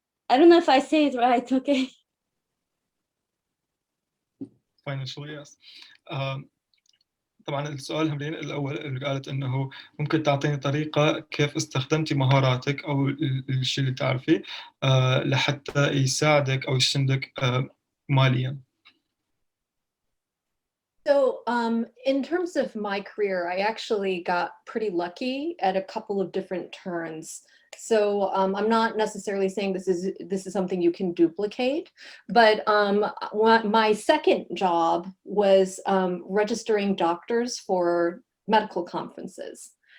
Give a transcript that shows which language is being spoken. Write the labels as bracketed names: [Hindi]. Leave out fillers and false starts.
[English] I don't know if I say it right, okay? Financially, yes. [Arabic] طبعا السؤال همرين الأول اللي قالت إنه ممكن تعطيني طريقة كيف استخدمتي مهاراتك أو الشيء اللي تعرفيه لحتى يساعدك أو يسندك ماليا. [English] So in terms of my career, I actually got pretty lucky at a couple of different turns. So I'm not necessarily saying this is something you can duplicate, but my second job was registering doctors for medical conferences.